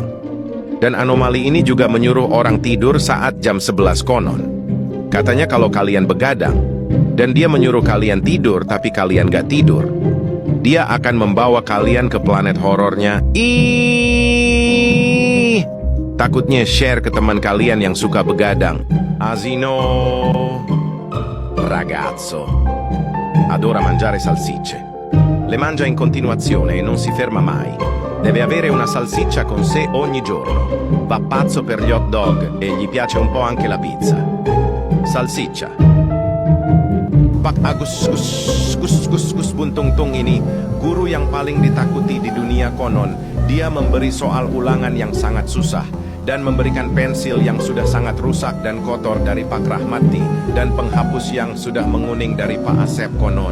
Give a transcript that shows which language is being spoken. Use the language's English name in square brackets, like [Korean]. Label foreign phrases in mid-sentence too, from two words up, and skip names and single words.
[Indonesian] Dan anomali ini juga menyuruh orang tidur saat jam 11 konon. Katanya kalau kalian begadang, dan dia menyuruh kalian tidur tapi kalian gak tidur, dia akan membawa kalian ke planet horornya. Takutnya share ke teman kalian yang suka begadang. [Italian] Asino ragazzo adora mangiare salsicce. Le mangia in continuazione e non si ferma mai. Deve avere una salsiccia con sé ogni giorno. Va pazzo per gli [English] hot dog [Italian] e gli piace un po' anche la pizza. Salsiccia. [Indonesian] Pak Agus Gus Buntung Tung ini guru yang paling ditakuti di dunia konon. Dia memberi soal ulangan yang sangat susah dan memberikan pensil yang sudah sangat rusak dan kotor dari Pak Rahmati dan penghapus yang sudah menguning dari Pak Asep konon.